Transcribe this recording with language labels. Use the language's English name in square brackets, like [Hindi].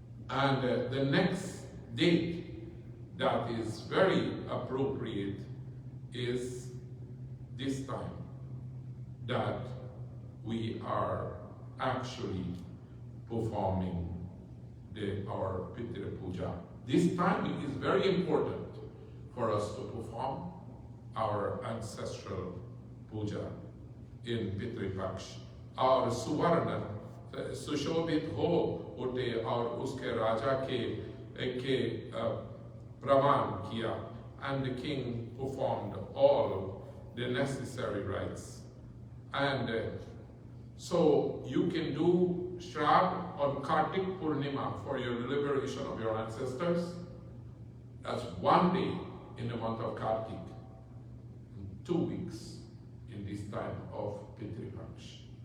[English] and the next date that is very appropriate is this time that we are actually performing our Pitri Puja. This timing is very important for us to perform our ancestral puja in Pitri Paksh. [Hindi] और सुवर्ण सुशोभित हो उठे और उसके राजा के प्रमाण किया, [English] and the king performed all the necessary rites. And so you can do Shraddha on Kartik Purnima for your liberation of your ancestors. That's one day in the month of Kartik, 2 weeks in this time of Pitri Paksh.